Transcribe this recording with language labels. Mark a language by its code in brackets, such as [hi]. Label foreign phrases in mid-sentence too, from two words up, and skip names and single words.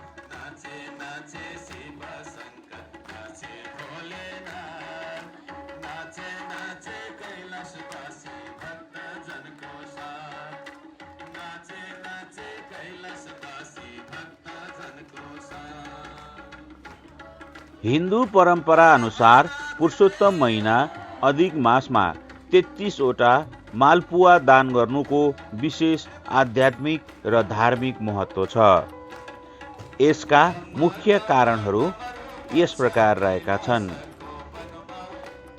[hi] नाचे नाचे शिव शंकर नाचे भोलेनाथ, नाचे नाचे कैलाशवासी भक्त जन को साथ, नाचे नाचे कैलाशवासी भक्त जन को साथ। [ne] हिन्दू परम्परा अनुसार पुरुषोत्तम महिना अधिक मासमा 33 वटा मालपुवा दान गर्नुको विशेष आध्यात्मिक र धार्मिक महत्त्व छ। यसका मुख्य कारणहरू यस प्रकार रहेका छन्।